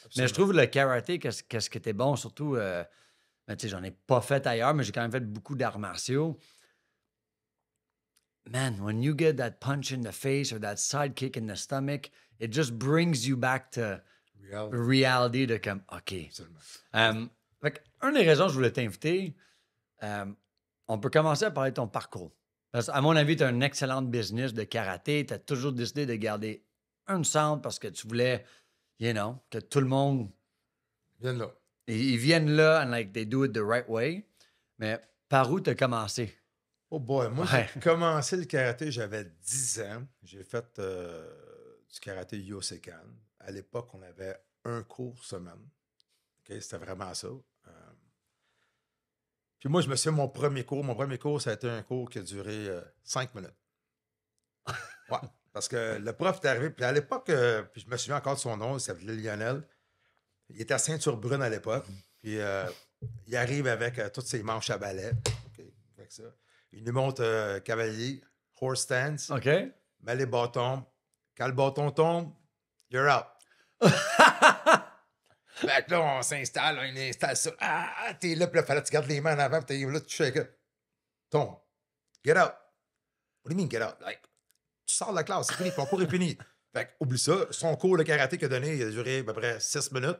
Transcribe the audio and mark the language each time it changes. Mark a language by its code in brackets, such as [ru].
[fr] Mais je trouve le karaté, qu'est-ce qui était bon, surtout, ben, tu sais, j'en ai pas fait ailleurs, mais j'ai quand même fait beaucoup d'arts martiaux. [en] Man, when you get that punch in the face or that side kick in the stomach, it just brings you back to reality [fr] de comme, OK. Absolument. Fait que, une des raisons que je voulais t'inviter, on peut commencer à parler de ton parcours. Parce qu'à mon avis, tu as un excellent business de karaté. Tu as toujours décidé de garder un centre parce que tu voulais, [en] you know, [fr] que tout le monde, Viens là. ils viennent là [en] and like they do it the right way. [fr] Mais par où tu as commencé? Oh boy, moi, Ouais. j'ai commencé le karaté, j'avais 10 ans. J'ai fait du karaté Yosekan. À l'époque, on avait un cours semaine. Okay? C'était vraiment ça. Puis moi, je me souviens, mon premier cours, ça a été un cours qui a duré 5 minutes. Ouais, parce que le prof est arrivé, puis à l'époque, puis je me souviens encore de son nom, il s'appelait Lionel. Il était à ceinture brune à l'époque. Puis il arrive avec toutes ses manches à balai. OK, avec ça. Il nous montre cavalier, [en] horse stance, [fr] OK. met les bâtons. Quand le bâton tombe, [en] you're out. [fr] Fait que là, on s'installe, on installe ça. Ah, t'es là, puis là, fallait que tu gardes les mains en avant, puis t'es là, tu shakes. Tombe. [en] Get out. What do you mean, get out? [fr] Like, tu sors de la classe, c'est fini, ton cours est fini. Fait que, oublie ça. Son cours de karaté qu'il a donné, il a duré à peu près 6 minutes.